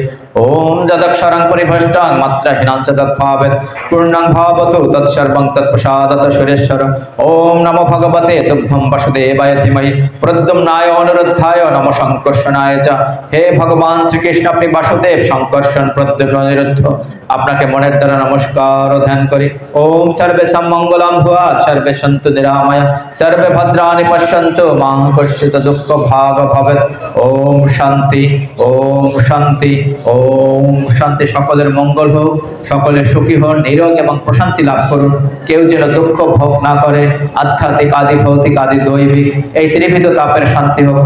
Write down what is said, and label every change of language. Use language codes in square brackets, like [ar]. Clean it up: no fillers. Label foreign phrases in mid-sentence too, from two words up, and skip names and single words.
[sa] ওম যদক্ষরং পরিভ্রষ্টং মাত্রাহীনাং চ তৎভাবেৎ পূর্ণং ভাবতু তৎসর্বং তৎপ্রসাদত সুরেশ্বর। ওম নমো ভগবতে তুভ্যং বাসুদেবায় ধীমহি প্রদ্যুম্নায় অনুরুদ্ধায় নমঃ সংকর্ষণায় চ। [bn] হে ভগবান শ্রীকৃষ্ণ, আপনি বাসুদেব, সংকর্ষণ, প্রদ্যুম্ন, অনিরুদ্ধ, আপনাকে মনের দ্বারা নমস্কার ও ধ্যান করি। [sa] ওম সর্বে সম্মঙ্গলং ভুয়াৎ, সর্বে সন্তু নিরাময়া, সর্বে ভদ্রাণি পশ্যন্তু মা কশ্চিৎ দুঃখ ভাগ ভবেৎ। ওম শান্তি, ওম শান্তি, ওম শান্তি। [bn] সকলের মঙ্গল হোক, সকলে সুখী হন, নিরোগ এবং প্রশান্তি লাভ করুন। কেউ যেন দুঃখ ভোগ না করে। আধ্যাত্মিক, আদি ভৌতিক, আদি দৈবিক, এই ত্রিবিধ তাপের শান্তি হোক।